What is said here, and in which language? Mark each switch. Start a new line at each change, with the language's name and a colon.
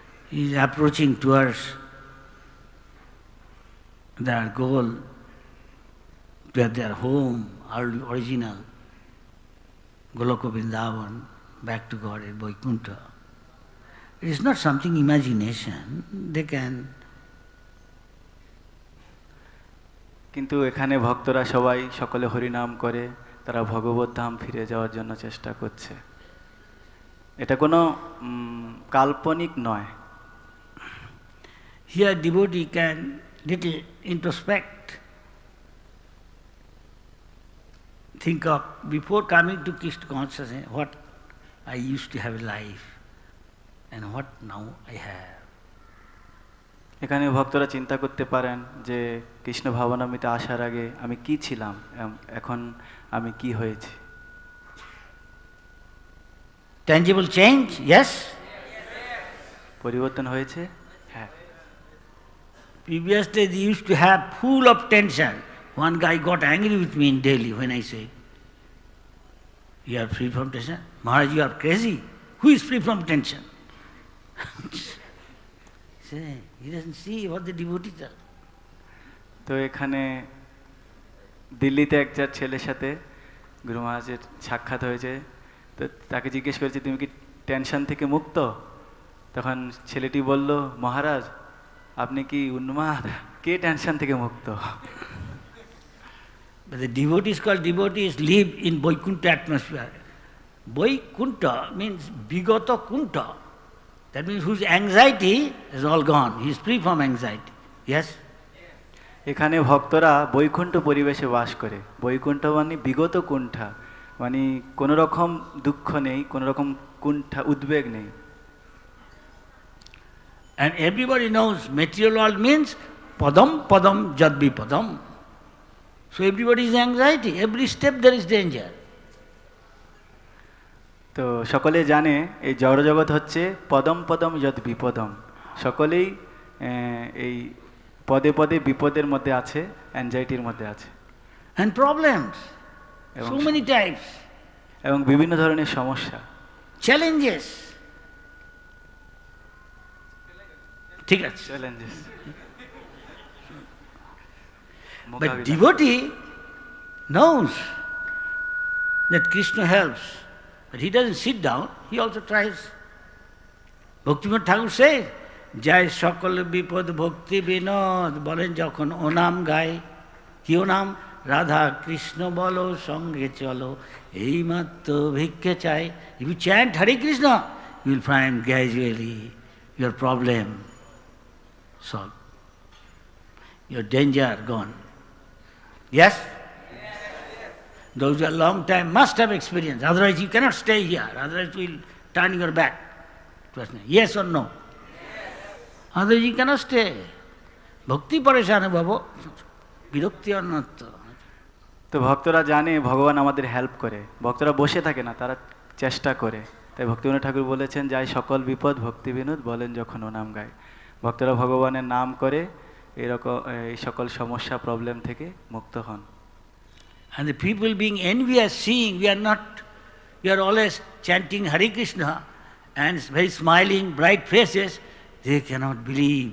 English: He is approaching towards their goal, to their home, original, Goloka Vrindavan, back to God at Vaikuntha. It is not something imagination. They can.
Bangla: কিন্তু এখানে ভক্তরা সবাই সকলে হরিনাম করে, তারা ভগবত ধাম ফিরে যাওয়ার জন্য চেষ্টা করছে। এটা কোনো কাল্পনিক নয়।
English: Here devotee can little introspect. Think of, before coming to Krishna consciousness, what I used to have life and what now I have.
Bangla: এখানে ভক্তরা চিন্তা করতে পারেন যে কৃষ্ণ ভাবনামৃতে আসার আগে আমি কি ছিলাম, এখন আমি কি হয়েছি।
English: Tangible change, yes?
Bangla: পরিবর্তন হয়েছে, হ্যাঁ।
English: Previously they used to have full of tension. One guy got angry with me in Delhi when I said, "You are free from tension?" Maharaj, you are crazy. Who is free from tension? Say, he doesn't see what the devotees are.
Bangla: তো এখানে দিল্লিতে একটা ছেলের সাথে গুরু মহারাজের সাক্ষাৎ হয়েছে। তো তাকে জিজ্ঞেস করেছে, তুমি কি টেনশন থেকে মুক্ত? তখন ছেলেটি বলল, মহারাজ আপনি কি উন্মাদ, কে টেনশন থেকে মুক্ত?
English: But the devotees called devotees live in Vaikuntha atmosphere. Vaikuntha means Vigata Kunta. That means whose anxiety is all gone. He is free from anxiety. Yes?
Bangla: এখানে ভক্তরা বৈকুণ্ঠ পরিবেশে বাস করে। বৈকুণ্ঠ মানে বিগত কুণ্ঠা, মানে কোনো রকম দুঃখ নেই, কোনো রকম কুণ্ঠা উদ্বেগ নেই।
English: And everybody knows material world means padam padam jad vipadam. So everybody is anxiety. Every step there is danger.
Bangla: তো সকলে জানে এই জড়জগৎ হচ্ছে পদম পদম যদ বিপদম। সকলেই এই পদে পদে বিপদের মধ্যে আছে, অ্যাংজাইটির মধ্যে আছে।
English: And problems. So many types.
Bangla: এবং বিভিন্ন ধরনের সমস্যা,
English: Challenges.
Bangla: ঠিক আছে।
English: Challenges. But devotee knows that Krishna helps. But he doesn't sit down, he also tries. Bhaktivinoda Thakur says, Jai
Bangla: সকল বিপদ ভক্তি বিনোদ, বলেন যখন ও নাম গায়। কি ও নাম? রাধা কৃষ্ণ বলো সঙ্গে চলো, এই মাত্র ভিক্ষে চাই।
English: If you chant Hare Krishna, you will find gradually your problem solved, your danger gone. Yes? Those who are long time must have experience, otherwise you cannot stay here, otherwise you will turn your back. Yes or no? Yes. Otherwise you cannot stay.
Sanskrit: Bhakti parishana bhavo, birakti annatta.
Bangla: তো ভক্তরা জানে ভগবান আমাদের help করে, ভক্তরা বসে থাকে না, তারা চেষ্টা করে। তাই ভক্তিবিনোদ ঠাকুর বলেছেন, যাই সকল বিপদ ভক্তি বিনোদ, বলেন যখন ও নাম গায়। ভক্তরা ভগবানের নাম করে এরকম এই সকল সমস্যা প্রবলেম থেকে মুক্ত হন।
English: And the people being envious, seeing we are always chanting Hare Krishna and very smiling, bright faces, they cannot believe.